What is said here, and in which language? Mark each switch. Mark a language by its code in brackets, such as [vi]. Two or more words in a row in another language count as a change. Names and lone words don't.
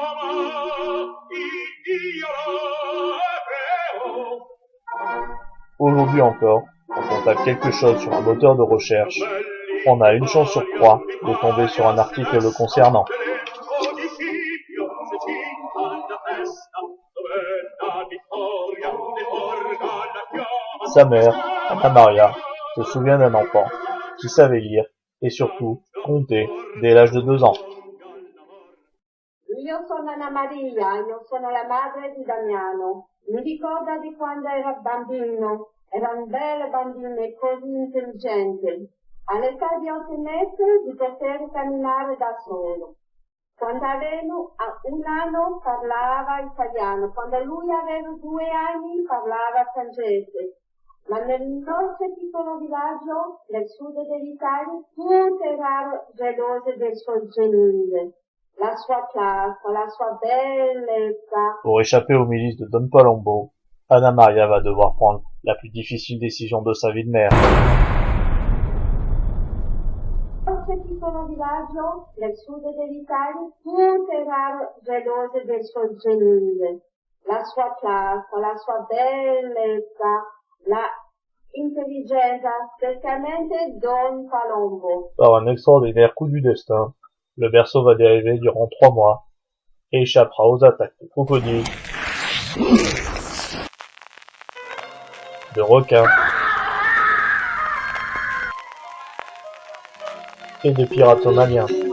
[fr] Aujourd'hui encore, quand on tape quelque chose sur un moteur de recherche, on a une chance sur 3 de tomber sur un article le concernant. Sa mère, Anna Maria, se souvient d'un enfant qui savait lire et surtout compter dès l'âge de 2 ans. [it] Io sono Anna Maria, io sono la madre di Damiano. Mi ricorda di quando era bambino, era un bel bambino e così intelligente. All'età di 8 mesi di poter camminare da solo. Quando aveva 1 anno parlava italiano, quando lui aveva 2 anni parlava francese. Ma nel nostro piccolo villaggio, nel sud dell'Italia, tutte erano gelose del suo genile. La sua classe, la sua bellezza. [fr] Pour échapper aux milices de Don Palombo, Anna Maria va devoir prendre la plus difficile décision de sa vie de mère. [it] Nel nostro piccolo villaggio, nel sud dell'Italia, tutte erano gelose del suo genile. La sua classe, la sua bellezza, la intelligenza, [fr] spécialement Don Palombo. Par un extraordinaire coup du destin, le berceau va dériver durant 3 mois et échappera aux attaques de crocodiles, de requins et de pirates somaliens.